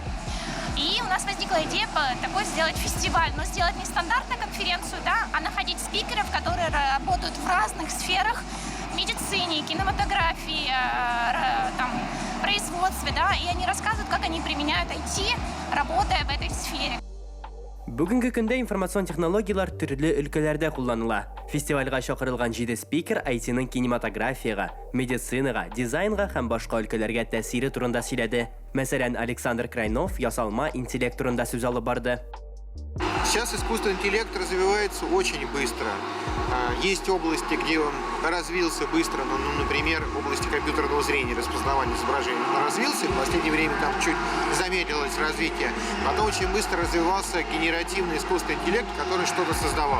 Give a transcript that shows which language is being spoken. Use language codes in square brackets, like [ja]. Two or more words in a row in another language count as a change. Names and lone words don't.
[ru] И у нас возникла идея такой сделать фестиваль, но сделать не стандартную конференцию, а находить спикеров, которые работают в разных сферах, медицине, кинематографии, производстве, и они рассказывают, как они применяют IT, работая в этой сфере. [tt] Бүгенге көндә информацион технологиялар төрле өлкәләрдә кулланыла. Фестивальгә чакырылган 7 спикер IT-ның кинематографияга, медицинага, дизайнга һәм башка өлкәләргә тәсире турында сөйләде. Мәсәлән, Александр Крайнов ясалма интеллект турында сүз алып барды. [ru] Сейчас искусственный интеллект развивается очень быстро. Есть области, где он развился быстро, например, в области компьютерного зрения, распознавания изображений. Он развился, в последнее время там чуть замедлилось развитие. Потом очень быстро развивался генеративный искусственный интеллект, который что-то создавал.